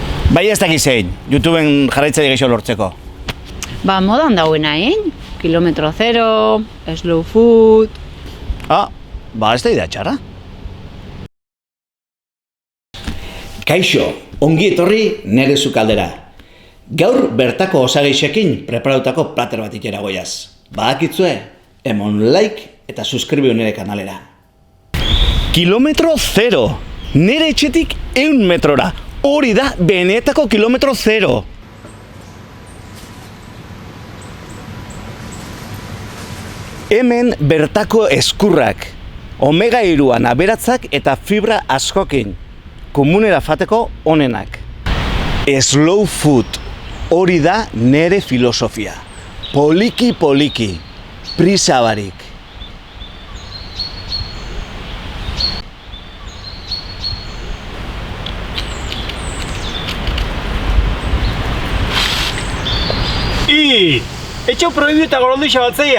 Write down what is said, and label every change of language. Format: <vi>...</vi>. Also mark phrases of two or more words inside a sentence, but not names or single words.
<eu>Bai ez dakiz zein, YouTubeen jarraitzaile gehiago lortzeko. Ba, modan dauena, Kilometro zero,</eu> <en>slow food...</en> <eu>Ba ez da idea txarra. Kaixo, ongi etorri nere sukaldera. Gaur bertako osagaisekin preparatutako plater bat ikera goiaz. Badakitzue, emon like eta suskribio nere kanalera. Kilometro zero, nere etxetik 100 metrora. Hori da benetako kilometro zero. Hemen bertako eskurrak, omega-3 aberatzak eta fibra askokin, komunera fateko onenak.</eu> <en>Slow food,</en> <eu>hori da nere filosofia. Poliki-poliki, prisa barik. Etxo prohibiu eta goroldixa batzeia,</eu>